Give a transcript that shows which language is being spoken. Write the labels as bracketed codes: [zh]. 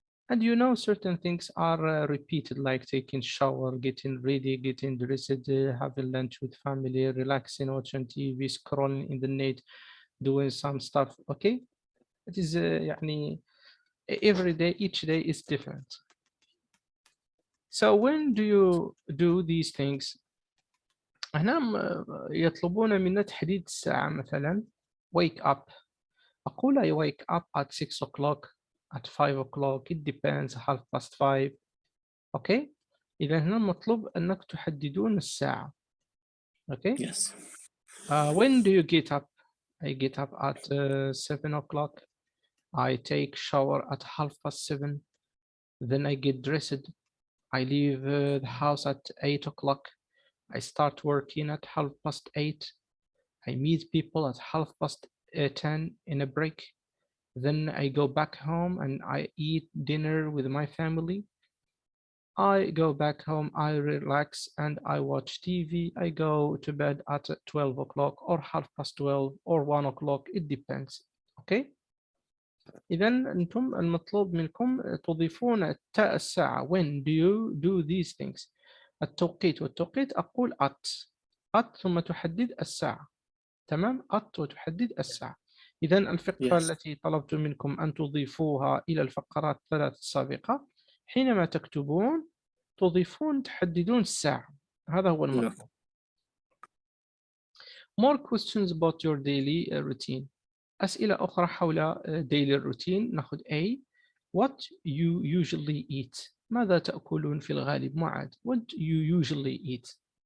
[en] And you know certain things are repeated like taking shower, getting ready, getting dressed, having lunch with family, relaxing, watching TV, scrolling in the net, doing some stuff. Okay, it is يعني every day, each day is different. So when do you do these things? [ar] هنا يطلبون منا تحديد الساعة مثلا wake up. أقول [en] I wake up at 6 o'clock, at 5 o'clock, it depends, 5:30. Okay. [ar] إذا هنا المطلوب أنك تحددون الساعة. [en] Okay. Yes. When do you get up? I get up at 7 o'clock. I take shower at 7:30. Then I get dressed. I leave the house at 8 o'clock. I start working at 8:30. I meet people at 10:30 in a break. Then I go back home and I eat dinner with my family. I go back home, I relax and I watch TV. I go to bed at 12 o'clock or 12:30 or 1 o'clock. It depends. Okay. [ar] إذن أنتم المطلوب منكم تضيفون الساعة. [en] When do you do these things? [ar] التوقيت والتوقيت أقول at ثم تحدد الساعة. تمام. at وتحدد الساعة. إذن الفقرة التي طلبت منكم أن تضيفوها إلى الفقرات الثلاث السابقة حينما تكتبون تضيفون تحددون الساعة. هذا هو المطلوب. [en] More questions about your daily routine. [ar] أسئلة أخرى حول daily routine. [en] نأخذ A. What you usually eat. [ar] ماذا تأكلون في الغالب معاد؟ [en] What you usually eat.